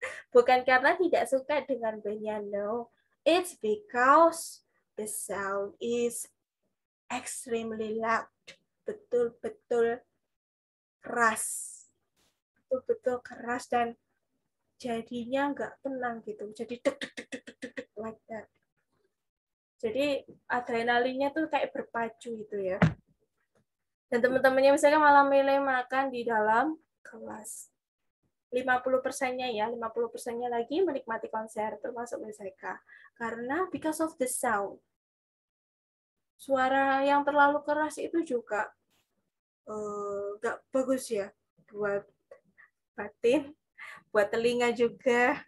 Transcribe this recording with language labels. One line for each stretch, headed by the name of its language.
Indonesian: Bukan karena tidak suka dengan bandnya, no.
English: It's because the sound is extremely loud.
Indonesian: Betul-betul keras. Betul-betul keras dan jadinya nggak tenang gitu. Jadi deg deg deg deg deg deg
English: like that.
Indonesian: Jadi adrenalinnya tuh kayak berpacu gitu ya. Dan teman-temannya misalnya malah milih makan di dalam kelas. 50%-nya ya, 50%-nya lagi menikmati konser, termasuk Miseka.
English: Karena because of the sound.
Indonesian: Suara yang terlalu keras itu juga nggak bagus ya buat batin, buat telinga juga.